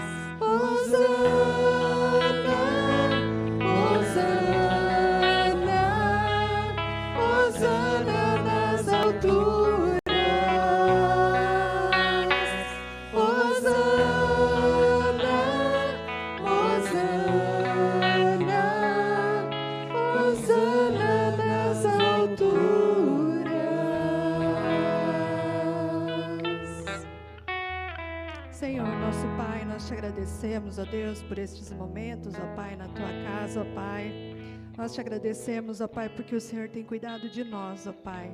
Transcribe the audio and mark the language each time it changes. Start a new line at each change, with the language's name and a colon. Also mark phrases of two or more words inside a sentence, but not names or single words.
Portuguese: Hosana, Hosana, Hosana nas alturas. Hosana, Hosana, Hosana nas alturas. Senhor, nosso Pai, nós te agradecemos, ó Deus, por estes momentos, ó Pai, na tua casa, ó Pai. Nós te agradecemos, ó Pai, porque o Senhor tem cuidado de nós, ó Pai.